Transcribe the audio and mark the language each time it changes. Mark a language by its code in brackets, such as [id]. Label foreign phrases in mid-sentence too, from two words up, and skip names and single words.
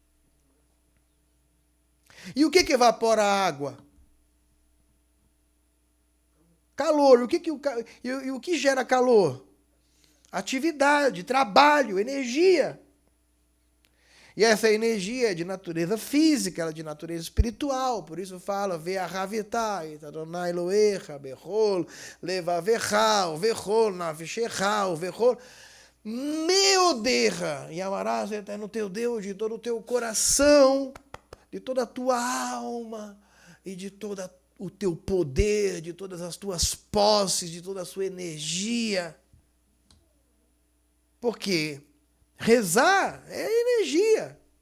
[pt] E o que evapora a água? Calor. E o que gera calor? Atividade, trabalho, energia. E essa energia é de natureza física, ela é de natureza espiritual. Por isso fala, [he] ואהבת אדוני אלוהיך בכל לבבך ובכל נפשך ובכל מאודך, [pt] e amarás o eterno teu Deus de todo o teu coração, de toda a tua alma e de todo o teu poder, de todas as tuas posses, de toda a sua energia. Por quê? Rezar é energia.